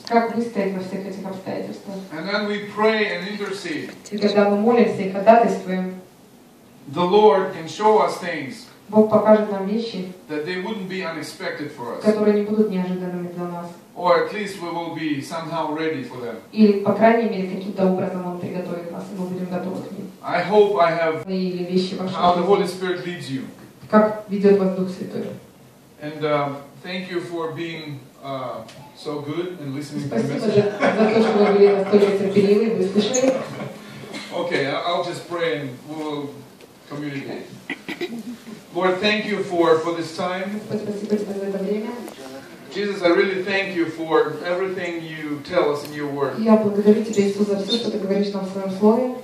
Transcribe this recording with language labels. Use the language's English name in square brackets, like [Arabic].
[Russian] как выстоять во всех этих обстоятельствах. [English] And then we pray and intercede. [Russian] И когда мы молимся и ходатайствуем, [English] The Lord can show us things [Russian] Бог покажет нам вещи, [English] that they wouldn't be unexpected for us. [Russian] которые не будут неожиданными для нас. [English] Or at least we will be somehow ready for them. [Russian] Или, по крайней мере, каким-то образом Он приготовит нас, и мы будем готовы к ним. [English] I hope I have [Russian] Или вещи вашей [English] how the Holy [Russian] жизни. [English] Spirit leads you. [Russian] Как ведет вас Дух Святой. [English] And thank you for being so good and listening to the [Russian] Спасибо [English] message. [Russian] за то, что вы были настолько терпеливы, вы слышали. [English] Okay, I'll just pray and we'll communicate. Lord, thank you for this time. [Russian] Господь, спасибо тебе за это время. [English] Jesus, I really thank you for everything you tell us in your word. [Russian] Я благодарю тебя, Иисус, за все, что ты говоришь нам в своем слове.